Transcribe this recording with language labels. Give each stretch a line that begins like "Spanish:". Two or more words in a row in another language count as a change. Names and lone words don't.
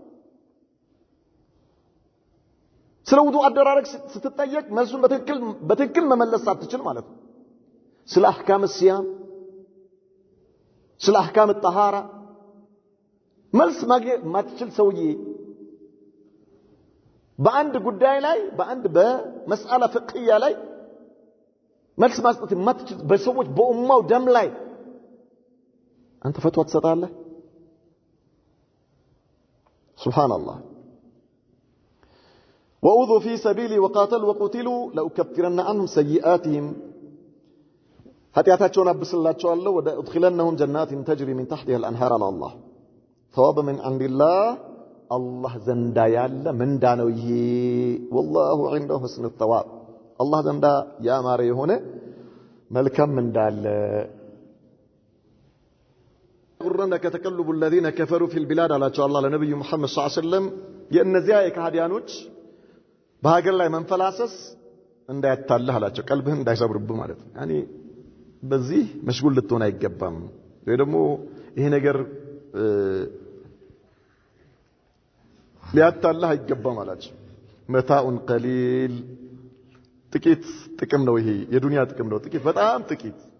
Amharic: ስለ ውዱእ አደራረግ ስትጠየቅ መልሱን በትክክል መመለስ አትችል ማለት ነው። ስለ
Arabic: أحكام الصيام
Amharic: ስለ
Arabic: أحكام الطهارة
Amharic: መልስ ማትችል ሰውዬ በአንድ ጉዳይ ላይ በአንድ በመስአላ ፍቅህያ ላይ መልስ ማስጠት ማትችል በሰዎች በኡማው ደም ላይ አንተ ፈትዋ ትሰጣለህ?
Arabic: ሱብሃንአላህ وأوذوا في سبيلي وقاتلوا وقتلوا لأكفرن عنهم سيئاتهم
Amharic: ኃጢአታቸውን አብስላቸዋለሁ
Arabic: ولأدخلنهم جنات تجري من تحتها الأنهار አለ አላህ ثوابا من عند الله
Amharic: አላህ ዘንዳ ያለ ምንዳ ነው ይሄ
Arabic: والله عنده حسن الثواب
Amharic: አላህ ዘንዳ ያማረ የሆነ መልካም ምንዳ አለ
Arabic: يغرنك تقلب الذين كفروا في البلاد
Amharic: አላቸው አላህ ለነብዩ መሐመድ
Arabic: صلى الله عليه وسلم
Amharic: የእነዚያ የካህዲያኖች በሀገር ላይ መንፈላሰስ እንዳያታልህ አላቸው ቀልብህን እንዳይሰብርብህ ማለት ነው ያኒ በዚህ መሽጉል ልትሆን አይገባም ወይ ደግሞ ይሄ ነገር ሊያታልህ አይገባም አላቸው
Arabic: متاع قليل
Amharic: ጥቂት ጥቅም ነው ይሄ የዱንያ ጥቅም ነው ጥቂት በጣም ጥቂት